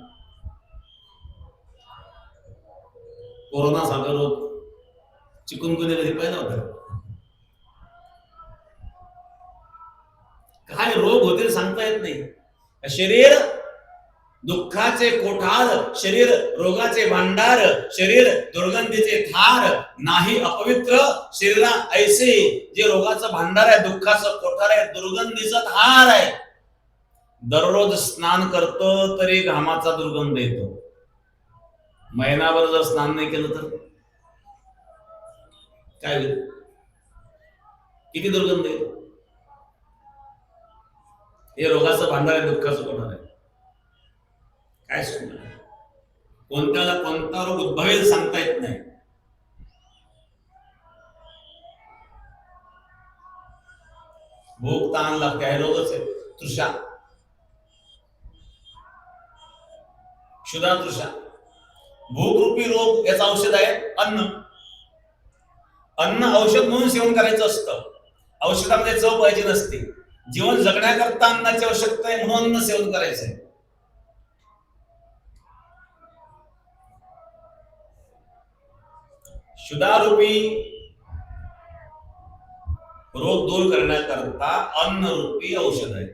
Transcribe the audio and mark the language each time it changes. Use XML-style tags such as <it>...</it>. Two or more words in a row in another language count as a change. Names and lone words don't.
<mr>कोरोना सारखा रोग, चिकुनगुन्या कधी पाहिला होता. काय रोग होते सांगता येत नाही. शरीर दुःखाचे कोठार, शरीर रोगाचे भांडार, शरीर दुर्गंधीचे थार. नाही अपवित्र शरीरा ऐसे, जे रोगाचं भांडार आहे, दुःखाचं कोठार आहे, दुर्गंधीचं थार आहे. दररोज स्नान करतो तरी घामाचा दुर्गंध येतो. महिनाभर जर स्नान नाही केलं तर काय होईल. किती दुर्गंध येतो. हे रोगाचं भांडार आहे, दुःखाचं कोठार आहे. काय सांगणार. कोणत्याला कोणता रोग उद्भवेल सांगता येत नाही. भूक ताण लागते, हे रोगच आहे. तृषा, क्षुधा तृषा. भूक रूपी रोग याचं औषध आहे अन्न. अन्न औषध म्हणून सेवन करायचं असतं. औषधामध्ये चव पाहिजे नसते. जीवन जगण्याकरता अन्नाची आवश्यकता आहे, म्हणून अन्न सेवन करायचं आहे. क्षुधारूपी रोग दूर करण्याकरता अन्न रूपी औषध आहे.</mr>